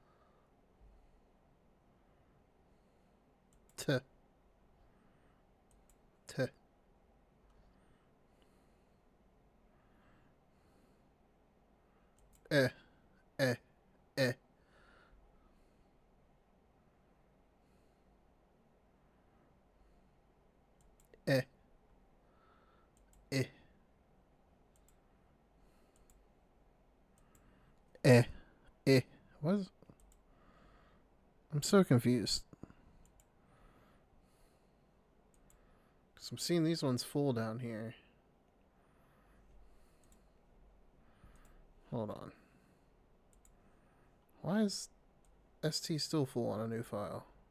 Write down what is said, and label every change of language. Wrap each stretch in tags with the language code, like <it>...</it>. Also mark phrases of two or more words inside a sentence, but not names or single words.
<en>t, t, e, e, e, e, e, e, e. What is... I'm so confused. Because I'm seeing these ones full down here. Hold on. Why is ST still full on a new file?</en>